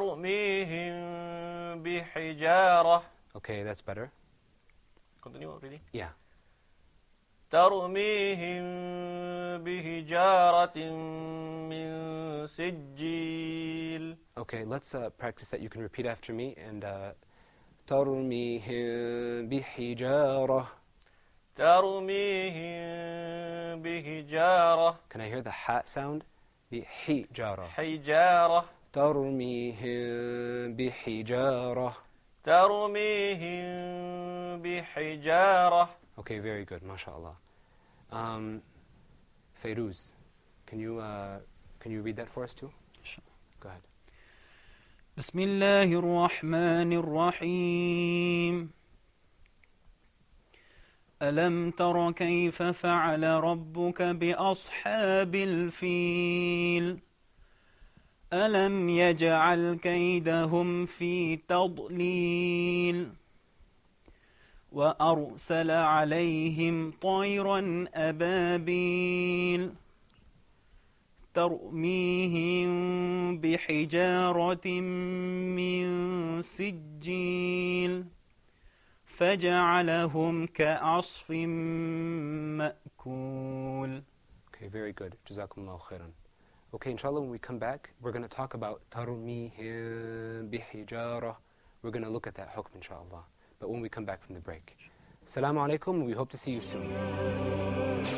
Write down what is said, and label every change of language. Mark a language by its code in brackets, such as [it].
[ar] ترميهم بحجارة. [en] Okay, that's better. Continue reading. Yeah. [ar] ترميهم بحجارة من سجيل. [en] Okay, let's practice that. You can repeat after me. And [ar] ترميهم بحجارة. ترميهم بحجارة. [en] Can I hear the ha sound? بحجارة. [ar] حجارة. ترميهم بحجارة. ترميهم بحجارة. [en] Okay, very good, mashallah. Feiruz, can you read that for us too? Sure. Go ahead. [ar] بسم الله الرحمن الرحيم ألم تر كيف فعل ربك بأصحاب الفيل ألم يجعل كيدهم في تضليل وأرسل عليهم طيرا أبابيل ترميهم بحجارة من سجيل فجعلهم كعصف مأكول. [en] Okay, very good. Jazakumullahu khairan. Okay, inshallah, when we come back, we're going to talk about [ar] ترميهم بحجارة. [en] We're going to look at that hukm, inshallah. But when we come back from the break. Assalamu alaikum, we hope to see you soon.